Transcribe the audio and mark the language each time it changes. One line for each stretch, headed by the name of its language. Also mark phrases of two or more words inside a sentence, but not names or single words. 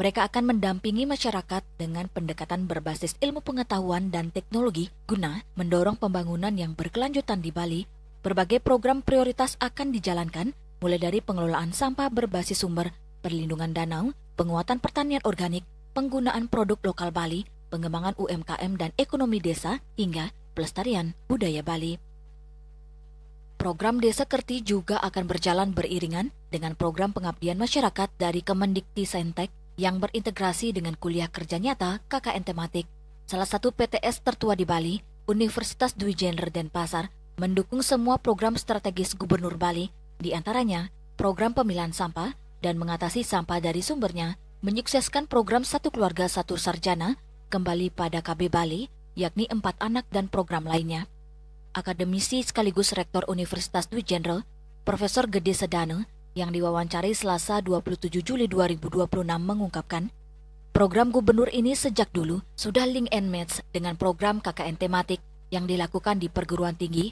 Indonesian: Mereka akan mendampingi masyarakat dengan pendekatan berbasis ilmu pengetahuan dan teknologi guna mendorong pembangunan yang berkelanjutan di Bali. Berbagai program prioritas akan dijalankan, mulai dari pengelolaan sampah berbasis sumber, perlindungan danau, penguatan pertanian organik, penggunaan produk lokal Bali, pengembangan UMKM dan ekonomi desa, hingga pelestarian budaya Bali. Program Desa Kerti juga akan berjalan beriringan dengan program pengabdian masyarakat dari Kemendikti-Saintek yang berintegrasi dengan kuliah kerja nyata KKN tematik. Salah satu PTS tertua di Bali, Universitas Dwi Jenner Denpasar, mendukung semua program strategis Gubernur Bali, di antaranya program pemilahan sampah dan mengatasi sampah dari sumbernya, menyukseskan program Satu Keluarga Satu Sarjana, kembali pada KB Bali, yakni 4 anak dan program lainnya. Akademisi sekaligus Rektor Universitas Dwi Jenner, Profesor Gede Sedane, yang diwawancari Selasa 27 Juli 2026 mengungkapkan, program gubernur ini sejak dulu sudah
English: link and match
Indonesian: dengan program KKN tematik yang dilakukan di perguruan tinggi.